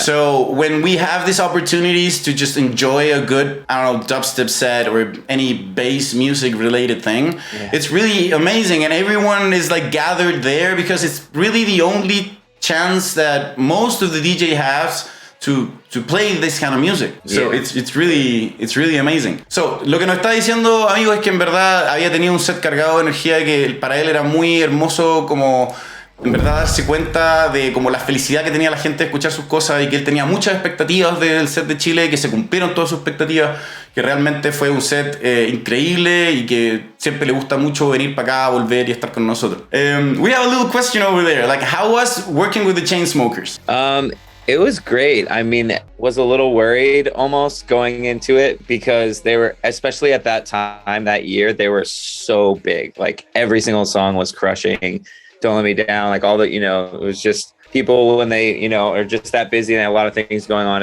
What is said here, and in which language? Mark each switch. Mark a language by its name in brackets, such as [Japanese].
[English] So when we have these opportunities to just enjoy a good, I don't know, dubstep set or any bass music related thing, it's really amazing. And everyone is like gathered there because it's really the only chance that most of the DJ has to play this kind of music. So it's really amazing. [Spanish] So, lo que nos está diciendo, amigo, es que en verdad había tenido un set cargado de energía que para él era muy hermoso, como en verdad darse cuenta de como la felicidad que tenía la gente de escuchar sus cosas y que él tenía muchas expectativas del set de Chile, que se cumplieron todas sus expectativas, que realmente fue un set increíble y que siempre le gusta mucho venir para acá, volver y estar con nosotros. [English] We have a little question over there, like how was working with the Chainsmokers? It was great. I mean, was a little worried almost going into it because they were, especially at that time, that year, they were so big. Like every single song was crushing. Don't Let Me Down, like all the, it was just people when they, are just that busy and have a lot of things going on.